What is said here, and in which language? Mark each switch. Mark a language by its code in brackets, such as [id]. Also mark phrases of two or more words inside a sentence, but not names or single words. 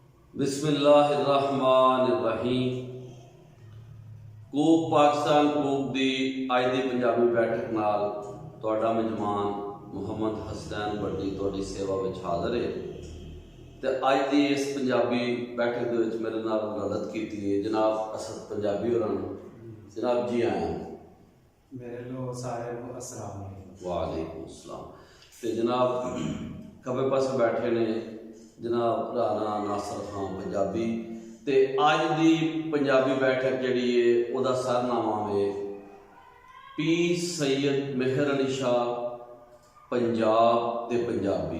[pa] बिस्मिल्लाहिर्रहमानिर्रहीम। ਕੂਪ ਪਾਕਿਸਤਾਨ ਕੂਪ ਦੀ ਅੱਜ ਦੀ ਪੰਜਾਬੀ ਬੈਠਕ ਨਾਲ ਤੁਹਾਡਾ ਮੇਜਮਾਨ ਮੁਹੰਮਦ ਹਸਨੈਨ ਬੱਡੀ ਤੁਹਾਡੀ ਸੇਵਾ ਵਿੱਚ ਹਾਜ਼ਰ ਹੈ। ਤੇ ਅੱਜ ਦੀ ਇਸ ਪੰਜਾਬੀ ਬੈਠਕ ਦੇ ਵਿੱਚ ਮੇਰੇ ਨਾਲ ਮਦਦ ਕੀਤੀ ਹੈ ਜਨਾਬ ਅਸਦ ਪੰਜਾਬੀ ਹੋਰਾਂ ਨੇ। ਜਨਾਬ ਜੀ ਆਇਆ ਮੇਰੇ ਲੋ ਸਾਰੇ ਕੋ [ar] السلام عليكم. وعليكم السلام. [pa] ਤੇ ਜਨਾਬ ਖੱਬੇ ਪਾਸੇ ਬੈਠੇ ਨੇ ਜਨਾਬ ਰਾਣਾ ਨਾਸਿਰ ਖਾਨ ਪੰਜਾਬੀ। ਤੇ ਅੱਜ ਦੀ ਪੰਜਾਬੀ ਬੈਠਕ ਜਿਹੜੀ ਹੈ ਉਹਦਾ ਸਰਨਾਮਾ ਹੈ ਪੀਰ ਸੱਯਦ ਮਿਹਰ ਅਲੀ ਸ਼ਾਹ ਪੰਜਾਬ ਤੇ ਪੰਜਾਬੀ।